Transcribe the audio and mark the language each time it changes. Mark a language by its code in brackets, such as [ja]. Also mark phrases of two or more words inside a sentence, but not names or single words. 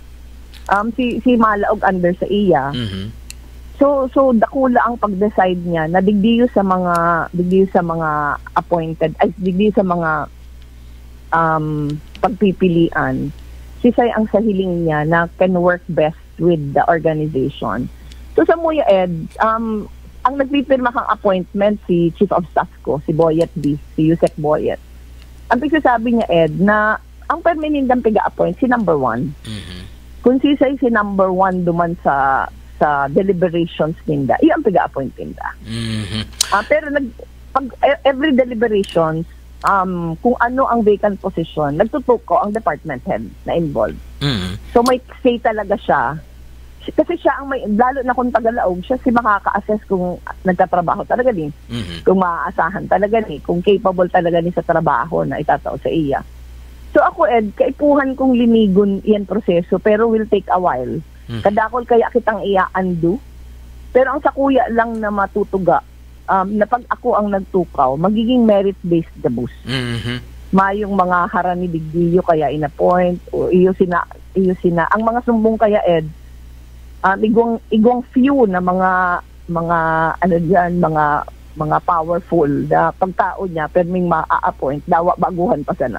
[bik] Si Malaog under sa iya. So dakula ang pag-decide niya na digdiyo sa mga appointed, digdiyo sa mga pagpipilian. Sisay ang sahiling niya na [en] can work best with the organization. [bik] So sa Muya Ed, ang nagpipirma kang appointment si Chief of Staff ko, si Boyet B, si Yusek Boyet. Ang pagsasabi niya Ed na ang permanentang piga-appoint si number 1. Kung sisay si number 1 duman sa deliberations ninda, iyan piga-appoint ninda. Pero [en] every deliberations, [bik] kung ano ang vacant position, nagtutok ko ang [en] department head [bik] na involved. So may say talaga siya. Kasi siya ang may, lalo na kung tagalaog, siya si makaka-assess kung nagtatrabaho talaga ni. Kung maaasahan talaga ni. Kung capable talaga ni sa trabaho na itatao sa iya. So ako Ed, kaipuhan kong linigon iyan proseso pero [en] will take a while. [bik] Kadakol kaya kitang iya-undo. Pero ang sa kuya lang na matutuga, napag ako ang nagtukaw, magiging merit-based gabus. Mayong mga harani bigdiyo kaya inappoint o iyo sina. Ang mga sumbong kaya igwang few na mga ano diyan, mga powerful na pagtao niya perming ma-appoint dawa baguhan pa sana.